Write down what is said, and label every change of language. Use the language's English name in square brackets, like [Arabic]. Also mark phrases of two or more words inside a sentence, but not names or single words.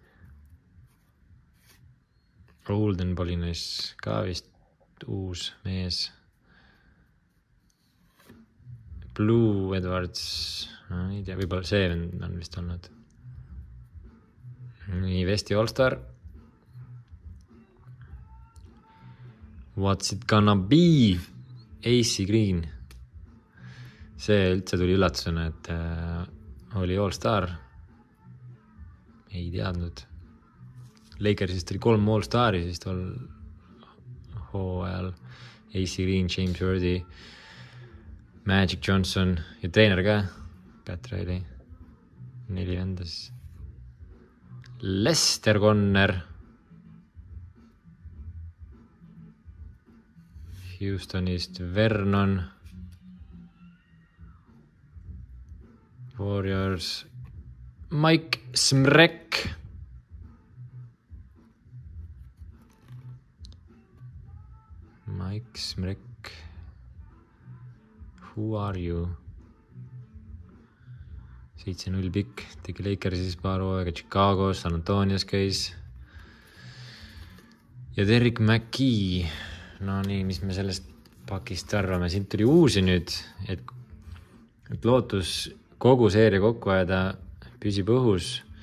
[Estonian] Golden Polinis ka vist uus mees. Blue Edwards. No, ei tea, võib-olla see on vist olnud. [English] Nii, Vesti All-Star. What's it gonna be? [Estonian] AC Green. See üldse tuli üllatusena, et oli All-Star. Ei teadnud. Lakersist oli 3 All-Stari siis tol hooajal. AC Green, James Worthy, Magic Johnson ja treener ka, Pat Riley. 4 vendas. Lester Conner. Houstonist Vernon. Warriors. Mike Smrek. Mike Smrek. [English] Who are you? 7-0 pikk. [Estonian] Tegi Lakersis paar hooaega, Chicagos, San Antonios käis. Ja Derrick McKee. No nii, mis me sellest pakist arvame? Siin tuli uusi nüüd, et lootus kogu seeria kokku ajada püsib õhus.